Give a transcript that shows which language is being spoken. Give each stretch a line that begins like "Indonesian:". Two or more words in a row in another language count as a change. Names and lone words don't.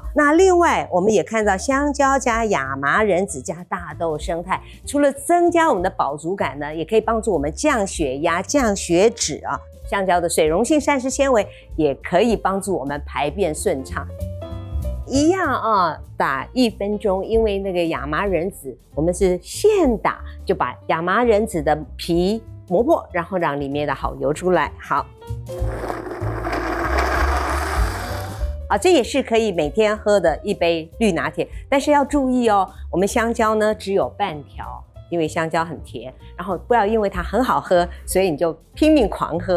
Chinese: 那另外我們也看到香蕉加亞麻仁籽加大豆胜肽，除了增加我們的飽足感呢，也可以幫助我們降血壓、降血脂啊。香蕉的水溶性膳食纖維也可以幫助我們排便順暢。一樣啊，打1分鐘，因為那個亞麻仁籽，我們是現打，就把亞麻仁籽的皮磨破，然後讓裡面的好油出來。好，這也是可以每天喝的一杯綠拿鐵，但是要注意哦，我們香蕉呢只有半條，因為香蕉很甜，然後不要因為它很好喝，所以你就拼命狂喝。